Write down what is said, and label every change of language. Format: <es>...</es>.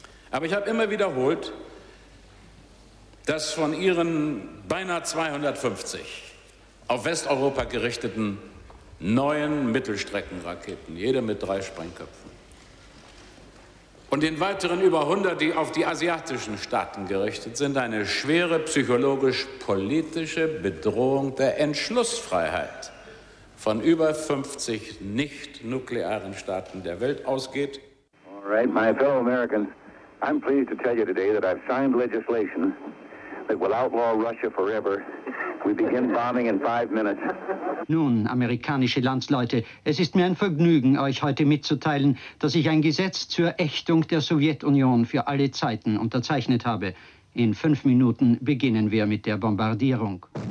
<de>Aber ich habe immer wiederholt, dass von ihren beinahe 250 auf Westeuropa gerichteten neuen Mittelstreckenraketen, jede mit drei Sprengköpfen, und den weiteren über 100, die auf die asiatischen Staaten gerichtet sind, eine schwere psychologisch-politische Bedrohung der Entschlussfreiheit von über 50 nicht-nuklearen Staaten der Welt ausgeht.</de> <en>All right, my fellow Americans, I'm pleased to tell you today that I've signed legislation that will outlaw Russia forever. We begin bombing in 5 minutes.</en> <de>Nun, amerikanische Landsleute, es ist mir ein Vergnügen, euch heute mitzuteilen, dass ich ein Gesetz zur Ächtung der Sowjetunion für alle Zeiten unterzeichnet habe. In 5 Minuten beginnen wir mit der Bombardierung.</de>